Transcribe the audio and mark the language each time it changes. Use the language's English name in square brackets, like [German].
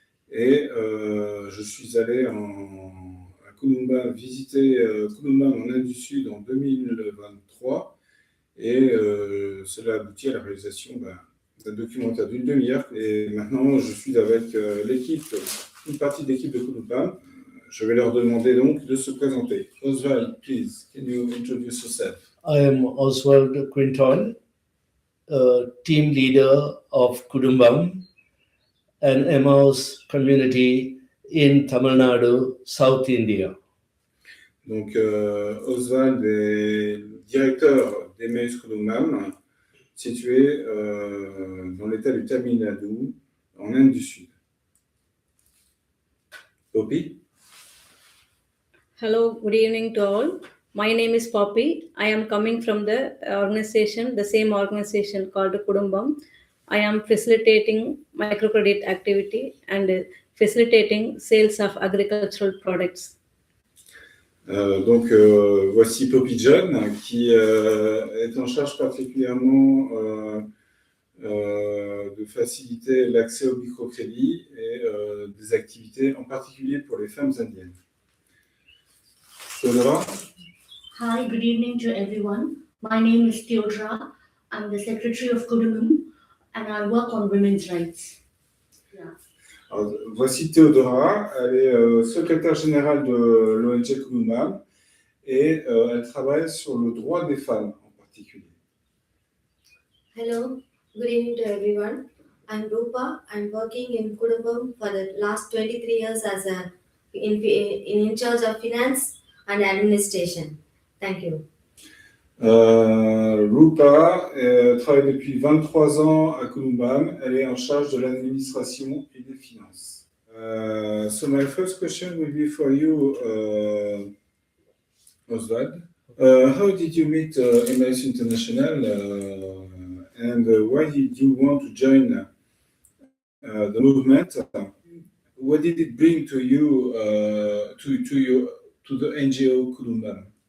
[French] Et je suis allé à Kudumbam, visiter Kudumbam en Inde du Sud en 2023. Et cela aboutit à la réalisation d'un documentaire d'une demi-heure. Et maintenant, je suis avec l'équipe, une partie de l'équipe de Kudumbam. Je vais leur demander donc de se présenter. [English] Oswald, please, can you introduce yourself? I am Oswald Quinton, team leader of Kudumbam, an Emmaüs community in Tamil Nadu, South India. [French] Donc, Oswald est directeur d'Emmaüs Kudumbam, situé dans l'état du Tamil Nadu, en Inde du Sud. [English] Poppy? Hello, good evening to all. My name is Poppy. I am coming from the same organization called Kudumbam. I am facilitating microcredit activity and facilitating sales of agricultural products. [French] Voici Poppy John qui est en charge particulièrement de faciliter l'accès au microcrédit et des activités en particulier pour les femmes indiennes. [English] Theodora? Hi, good evening to everyone. My name is Theodora. I'm the secretary of Kudumbam and I work on women's rights. Yeah. [French] Alors, voici Theodora, elle est secrétaire générale de l'ONG Kudumbam et elle travaille sur le droit des femmes en particulier. [English] Hello, good evening to everyone. I'm Rupa. I'm working in Kudumbam for the last 23 years as in charge of finance and administration. Thank you. [French] Rupa travaille depuis 23 ans à Kudumbam. Elle est en charge de l'administration et des finances. [English] So my first question will be for you, Oswald. How did you meet Emmaüs International and why did you want to join the movement? What did it bring to you, to the NGO Kudumbam?